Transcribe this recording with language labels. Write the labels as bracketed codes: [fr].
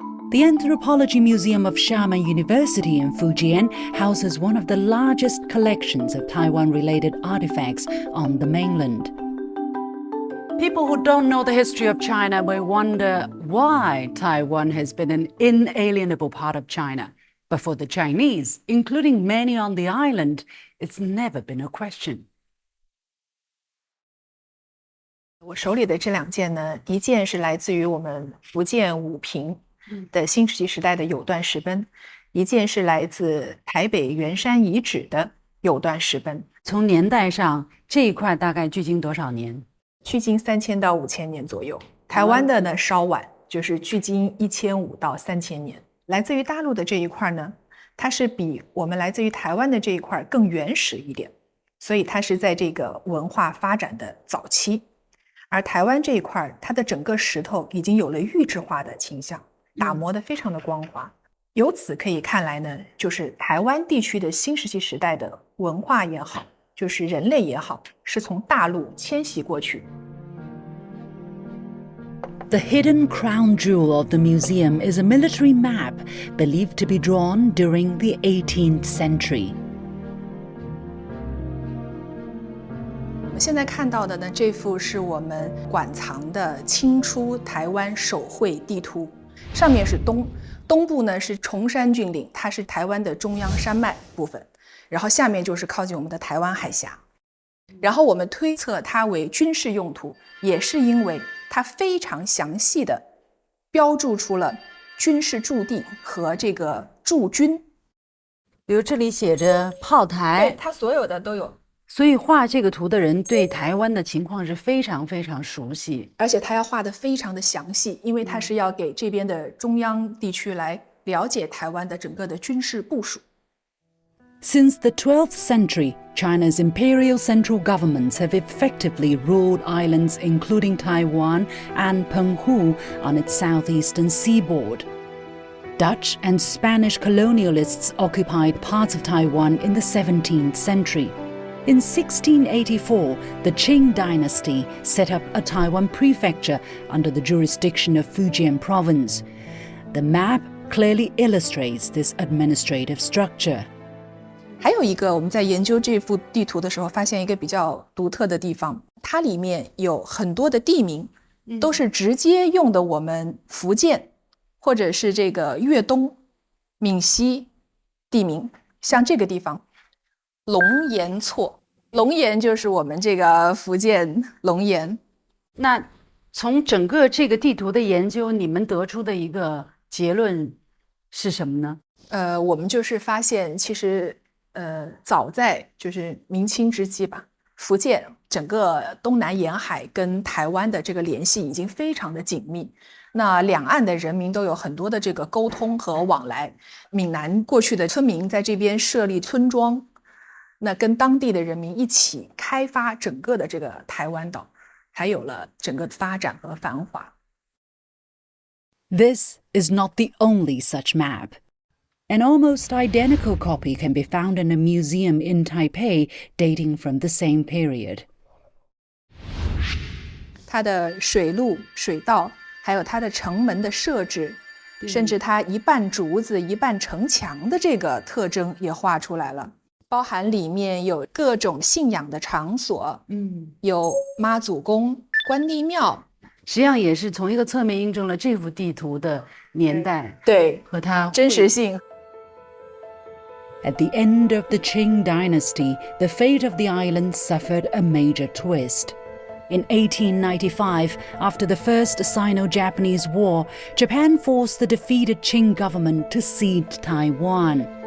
[en] The Anthropology Museum of Xiamen University in Fujian houses one of the largest collections of Taiwan-related artifacts on the mainland. People who don't know the history of China may wonder why Taiwan has been an inalienable part of China. But for the Chinese, including many on the island, it's never been a question. [zh] 我手里的这2件呢，一件是来自于我们福建武平的新石器时代的有段石碑，一件是来自台北圆山遗址的有段石碑。从年代上，这一块大概距今多少年？距今3000到5000年左右。台湾的呢稍晚，就是距今1500到3000年。来自于大陆的这一块呢，它是比我们来自于台湾的这一块更原始一点，所以它是在这个文化发展的早期。而台湾这一块，它的整个石头已经有了玉质化的倾向，打磨得非常的光滑。由此可以看来呢，就是台湾地区的新石器时代的文化也好，就是人类也好，是从大陆迁徙过去。 [en] The hidden crown jewel of the museum is a military map believed to be drawn during the 18th century. [zh] 现在看到的呢，这幅是我们馆藏的清初台湾手绘地图，上面是东部呢是崇山峻岭，它是台湾的中央山脉部分，然后下面就是靠近我们的台湾海峡。然后我们推测它为军事用途，也是因为它非常详细的标注出了军事驻地和这个驻军。比如这里写着炮台，对，它所有的都有。所以画这个图的人对台湾的情况是非常非常熟悉，而且他要画得非常的详细，因为他是要给这边的中央地区来了解台湾的整个的军事部署。 [en] Since the 12th century, China's imperial central governments have effectively ruled islands including Taiwan and Penghu on its southeastern seaboard. Dutch and Spanish colonialists occupied parts of Taiwan in the 17th century. In 1684, the Qing dynasty set up a Taiwan prefecture under the jurisdiction of Fujian Province. The map clearly illustrates this administrative structure. [zh] 还有一个，我们在研究这幅地图的时候，发现一个比较独特的地方，它里面有很多的地名，都是直接用的我们福建或者是这个粤东、闽西地名，像这个地方。龙岩厝，龙岩就是我们这个福建龙岩。那从整个这个地图的研究，你们得出的一个结论是什么呢？我们就是发现，其实早在就是明清之际吧，福建整个东南沿海跟台湾的这个联系已经非常的紧密。那两岸的人民都有很多的这个沟通和往来。闽南过去的村民在这边设立村庄。那跟当地的人民一起开发整个的这个台湾岛，才有了整个发展和繁华。 [en] This is not the only such map. An almost identical copy can be found in a museum in Taipei dating from the same period. [zh] 它的水路、水道，还有它的城门的设置，甚至它一半竹子一半城墙的这个特征也画出来了。包含里面有各种信仰的场所，有妈祖宫、关帝庙，实际上也是从一个侧面印证了这幅地图的年代，对，和它真实性。 [en] At the end of the Qing dynasty, the fate of the island suffered a major twist. In 1895, after the First Sino-Japanese War, Japan forced the defeated Qing government to cede Taiwan.